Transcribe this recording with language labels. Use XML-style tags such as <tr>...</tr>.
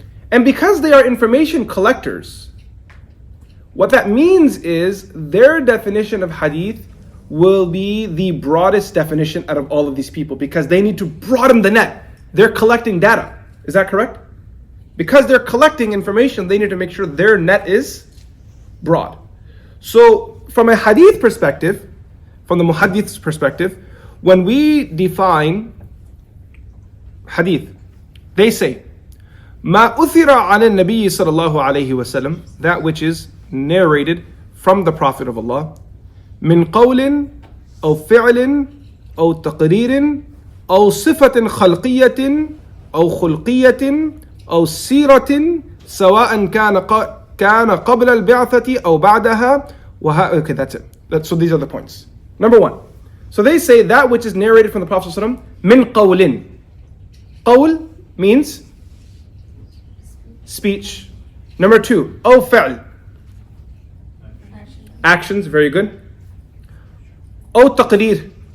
<en>And because they are information collectors, what that means is their definition of hadith will be the broadest definition out of all of these people, because they need to broaden the net. They're collecting data. Is that correct? Because they're collecting information, they need to make sure their net is broad. So from a hadith perspective, from the muhaddith's perspective, when we define hadith, they say,</en> <ar>ما أثر على النبي صلى الله عليه وسلم,</ar> <en>that which is narrated from the Prophet of Allah,</en> <ar>من قول أو فعل أو تقرير أو صفة خلقية أو خلقية أو سيرة سواء كان قبل البعثة أو بعدها.</ar> <en>Okay, that's it. So these are the points. Number one. So they say that which is narrated from the Prophet ﷺ,</en> <ar>من قول.</ar> <en>قول means speech. Number two,</en> <ar>أو فعل.</ar> <en>Actions, very good.</en> <ar>أو تقرير.</ar>